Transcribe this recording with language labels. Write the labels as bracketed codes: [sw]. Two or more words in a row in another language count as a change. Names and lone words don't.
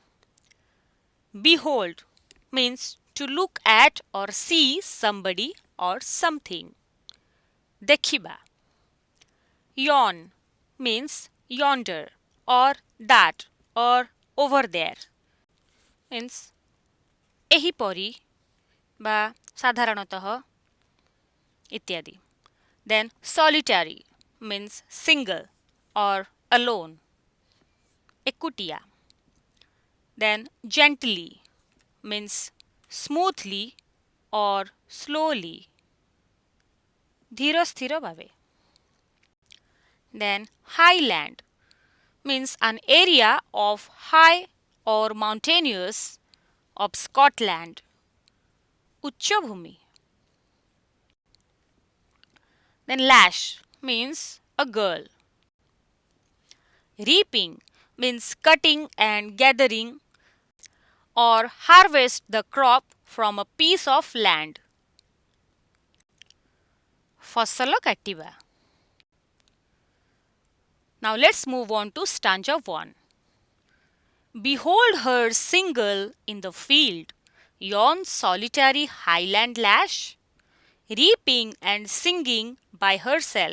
[en] Behold means to look at or see somebody or something. Dekhiba. Yon means yonder or that or over there. [or] Means ଏହିପରି ବା ସାଧାରଣତଃ ଇତ୍ୟାଦି. [en] Then solitary means single or alone. Ekutia. Then gently means smoothly or slowly. [or] ଧୀର ସ୍ଥିର ଭାବେ. [en] Then highland means an area of high or mountainous of Scotland. ଉଚ୍ଚଭୂମି. Then lash means a girl. Reaping means cutting and gathering or harvest the crop from a piece of land. [or] ଫସଲ କାଟିବା. [en] Now let's move on to stanza 1. Behold her single in the field, yon solitary highland lash, reaping and singing by herself.